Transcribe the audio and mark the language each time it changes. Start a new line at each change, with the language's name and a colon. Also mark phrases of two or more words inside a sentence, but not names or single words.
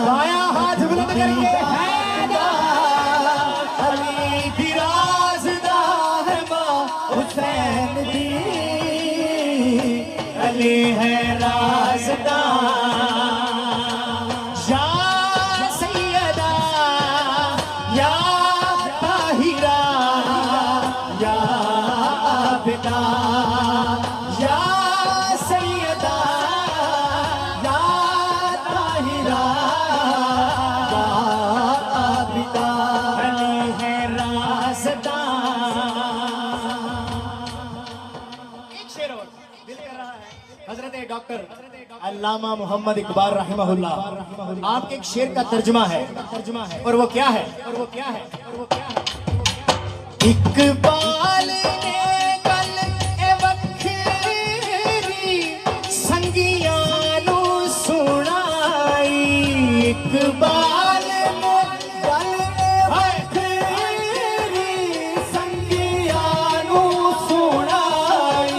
Urdu: بایاں ہاتھ بلند کریے.
Punjabi: ਅਲੀ ਦੀ ਰਾਜ਼ਦਾਰ ਹੈ ਮਾਂ ਹੁਸੈਨ ਦੀ।
Urdu: علی ہے رازدار، یا سیدہ یا طاہرہ یا عابدہ. یا سیدہ یا طاہرہ یا عابدہ. علی ہے رازدار. ایک شعر اور دل کر رہا ہے. حضرت ڈاکٹر علامہ محمد اقبال رحمہ اللہ، آپ کے ایک شعر کا ترجمہ ہے، اور وہ کیا ہے?
Punjabi: ਇਕਬਾਲ ਨੇ ਗੱਲ ਏ ਵੱਖਰੀ ਸੰਗੀਆਂ ਨੂੰ ਸੁਣਾਈ। ਇਕਬਾਲ ਨੇ ਗੱਲ ਏ ਵੱਖਰੀ ਸੰਗੀਆਂ ਨੂੰ ਸੁਣਾਈ।